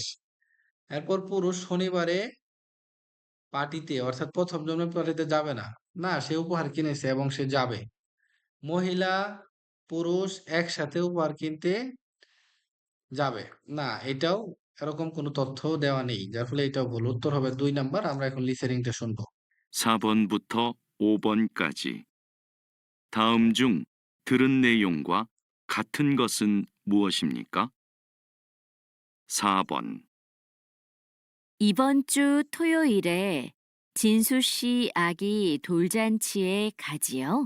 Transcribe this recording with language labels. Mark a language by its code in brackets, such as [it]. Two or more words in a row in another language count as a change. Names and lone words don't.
[bn] এরপর পুরুষ শনিবারে পার্টিতে অর্থাৎ প্রথম জন্মদিন পার্টিতে যাবে না। না, সে উপহার কিনেছে এবং সে যাবে। মহিলা, পুরুষ একসাথে উপহার কিনতে যাবে। না, এটাও এরকম কোনো তথ্য দেওয়া নেই। যার ফলে এটাও ভুল। উত্তর হবে 2 নাম্বার। আমরা এখন লিসেনিংটা শুনবো। [ko] 4번부터 5번까지. 다음 중 들은 내용과 같은 것은 무엇입니까? 4번, 이번 주 토요일에 진수 씨 아기 돌잔치에 가지요?